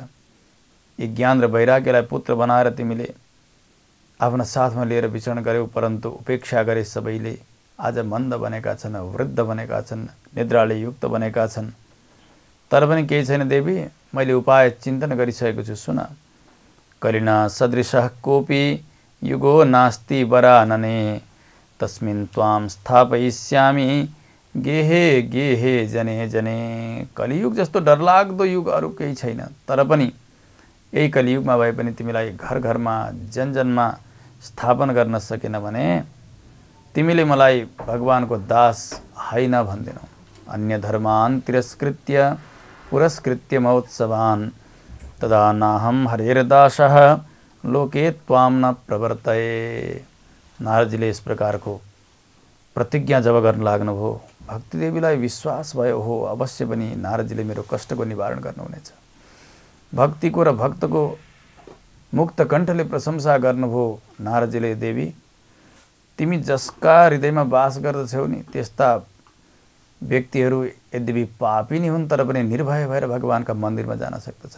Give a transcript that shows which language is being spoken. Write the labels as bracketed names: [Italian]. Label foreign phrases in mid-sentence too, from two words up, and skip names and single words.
[Nepali] यी ज्ञान र वैराग्यलाई पुत्र बनाएर तिमीले आफ्ना साथमा लिएर विचरण गर्यौ, परन्तु उपेक्षा गरे सबैले। आज मन्द बनेका छन्, वृद्ध बनेका छन्, निद्राले युक्त बनेका छन्। तर पनि केही छैन देवी, मैले उपाय चिन्तन गरिसकेको छु। सुन, [Sanskrit] कलिना सदृशः कोपी युगो नास्ति वरानने तस्मिन् त्वां स्थापयिष्यामि गेहे गेहे जने जने। [Nepali] कलियुग जस्तो डरलाग्दो युग अरू केही छैन। तर पनि यही कलियुगमा भए पनि तिमीलाई घर घरमा जनजनमा स्थापन गर्न सकेन भने तिमीले मलाई भगवानको दास होइन भन्दैनौ। [Sanskrit] अन्य धर्मान तिरस्कृत्य पुरस्कृत्य महोत्सवान् तदा नाहं हरेर्दासः लोके त्वां न प्रवर्तये। [Nepali] नारदजीले यस प्रकारको प्रतिज्ञा जब गर्न लाग्नुभयो, भक्तिदेवीलाई विश्वास भयो हो अवश्य पनि नारदजीले मेरो कष्टको निवारण गर्नुहुनेछ। भक्तिको र भक्तको मुक्त कण्ठले प्रशंसा गर्नुभयो नारदजीले, देवी तिमी जसका हृदयमा वास गर्दछौ नि त्यस्ता व्यक्तिहरू यद्यपि पापी नै हुन् तर पनि निर्भय भएर भगवानका मन्दिरमा जान सक्दछन्।